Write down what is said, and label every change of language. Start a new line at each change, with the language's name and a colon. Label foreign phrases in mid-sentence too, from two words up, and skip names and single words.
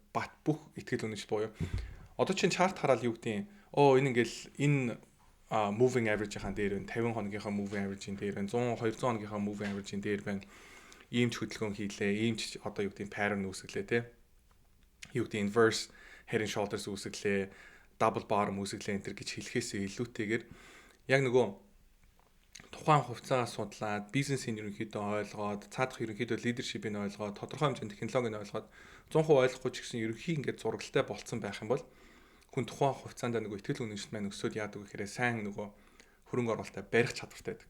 Mongolian: Бат бүх ихтгэл үнэмшил буюу одоо чинь чарт хараад юу гэдэг энэ ингээл энэ
English: moving average-
Mongolian: ийн дээр байна, 50 хоногийнхаа
English: moving average-
Mongolian: ийн дээр байна, 100 200 хоногийнхаа
English: moving average-
Mongolian: ийн дээр байна. Ийм ч хөдөлгөөн хийлээ, ийм ч одоо юу гэдэг pattern үүсгэлээ те. Юу гэдэг
English: inverse head and shoulders
Mongolian: үүсгэлээ,
English: double bottom
Mongolian: үүсгэлээ энэ гэж хэлэхээс илүүтэйгээр яг нөгөө тухайн хувьцаагаа судлаад, бизнесийн ерөнхийдөө ойлгоод, цаадах ерөнхийдөө leadership-ийг ойлгоод, тодорхой хэмжээний технологиг ойлгоод 100% ойлгохгүй ч гэсэн ерөнхий ингээд зургалтай болцсон байх юм бол хүн тухайн хувьцаанд нөгөө ихтгэл үнэмшил маань өсөд яадаг гэхээр сайн нөгөө хөрөнгө оруулалтаа барих чадвартай байдаг.